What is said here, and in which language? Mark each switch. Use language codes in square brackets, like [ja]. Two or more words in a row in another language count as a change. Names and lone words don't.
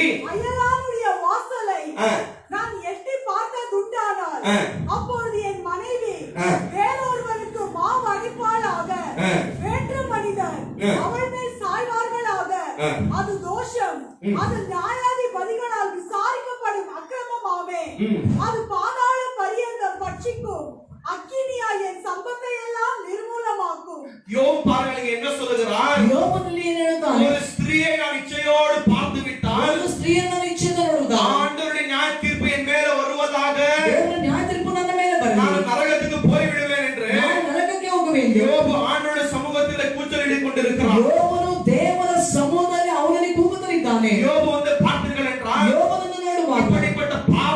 [ta] அயலானுடைய வாசலை நான் எட்டி பார்த்ததுண்டானால் அப்பொழுது என் மனைவி வேறொருவனுக்கு மாவடிப்பாளாக வேற்று மனிதர் அவள் மேல் சாய்வார்களாக அது தோஷம். அது நியாயாதிபதிகளால் விசாரிக்கப்படும் அக்கிரமமாமே. அது பாதாள பரியந்தம் பட்சிக்கும் அக்கினியால் என் சம்பத்தை எல்லாம் நிர்மூலமாக்கும். யோபு பாருங்க என்ன சொல்லுகிறார்? [kn] ಯೋಬನಲ್ಲಿ ಏನು ಹೇಳ್ತಾನೆ? [ta] ஒரு ஸ்திரீயை நான் இச்சையோடு பார்த்து விட்டால் [kn] ಒಂದು ಸ್ತ್ರೀಯನ್ನು ಇಚ್ಛೆಯಿಂದ ನೋಡುವುದಾ? [ta] ஆண்டவருடைய நியாய தீர்ப்பு என் மேல வருவதாக [kn] ದೇವರ ನ್ಯಾಯ ತೀರ್ಪು ನನ್ನ ಮೇಲೆ ಬರಲಿ. [ta] நான் நரகத்துக்கு போய் விடுவேன் என்று [kn] ನಾನು ನರಕಕ್ಕೆ ಹೋಗುವೆನು. [ta] யோபு ஆண்டவருடைய சமூகத்திலே கூச்சலிட்டுக் கொண்டிருக்கிறார். [kn] ಯೋಬನು ದೇವರ ಸಮೂಹದಲ್ಲಿ ಅವನಲ್ಲಿ ಕೂಗುತ್ತಲಿದ್ದಾನೆ. [ta] யோபு வந்து பார்த்தீர்கள் என்றால் [kn] ಯೋಬನನ್ನು ನೋಡುವಾಗ [ta] இப்படிப்பட்ட